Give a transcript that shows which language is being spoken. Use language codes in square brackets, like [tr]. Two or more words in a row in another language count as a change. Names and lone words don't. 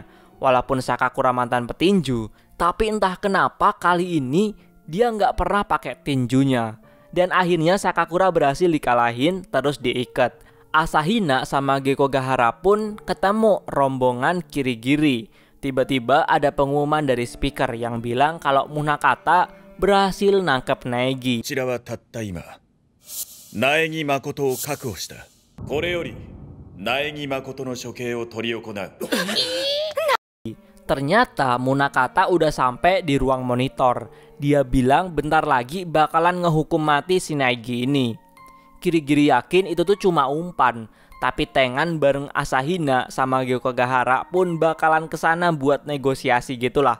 [id] Walaupun Sakakura mantan petinju, tapi entah kenapa kali ini dia nggak pernah pakai tinjunya. Dan akhirnya Sakakura berhasil dikalahin terus diikat. Asahina sama Gekko Gahara pun ketemu rombongan Kirigiri. Tiba-tiba ada pengumuman dari speaker yang bilang kalau Munakata berhasil nangkep Naegi. [ja] こちらはたった今、苗木誠を確保した。これより苗木誠の処刑を執り行う。 [id] Ternyata Munakata udah sampai di ruang monitor. Dia bilang bentar lagi bakalan ngehukum mati si Naegi ini. Kirigiri yakin itu tuh cuma umpan, tapi Tengan bareng Asahina sama Gyokogahara pun bakalan kesana buat negosiasi gitulah.